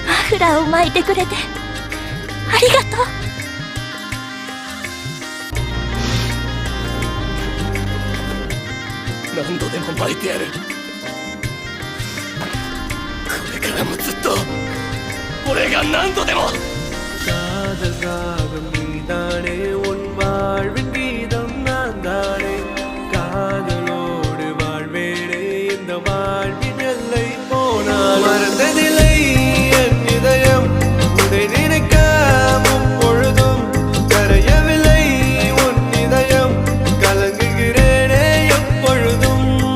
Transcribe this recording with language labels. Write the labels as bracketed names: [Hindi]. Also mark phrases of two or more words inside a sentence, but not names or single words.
[Japanese] フラーを巻いてくれてありがとう。何度でも巻いてやる。これからもずっと俺が何度でも。 [Tamil] காதல் ராகம் நீதானே உன் வாழ்வின் கீதம் நான் தானே காதலோடு வாழ்வேனே இந்த வாழ்வின் எல்லை போனால் மறந்ததில்லை என் இதயம் உன்னை நினைக்காமும் பொழுதும் கரையவில்லை உன் இதயம் கலங்குகிறேனே எப்பொழுதும்